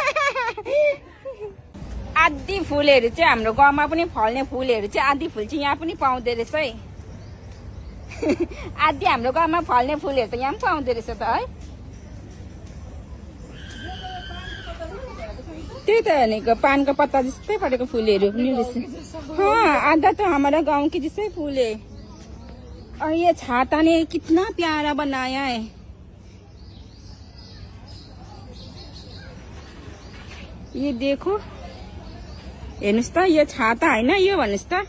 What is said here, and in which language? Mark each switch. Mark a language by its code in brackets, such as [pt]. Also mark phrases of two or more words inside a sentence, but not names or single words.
[ne] आदि फुलहरू चाहिँ हाम्रो गाउँमा पनि फल्ने फुलहरू चाहिँ आदि फुल चाहिँ यहाँ पनि पाउँदो रहेछ है। आदि हाम्रो गाउँमा फल्ने फुलहरू त यहाँ पनि पाउँदो रहेछ त है। त्यही त भनेको पानको पत्ता जस्तै परेको फूलहरू पनि रहेछ। [hi] आधा तो हमारा गांव की जैसे फूल है। और ये छाता ने कितना प्यारा बनाया है। ये देखो [ne] हेर्नुस् त, यो छाता हैन यो भन्नुस् त।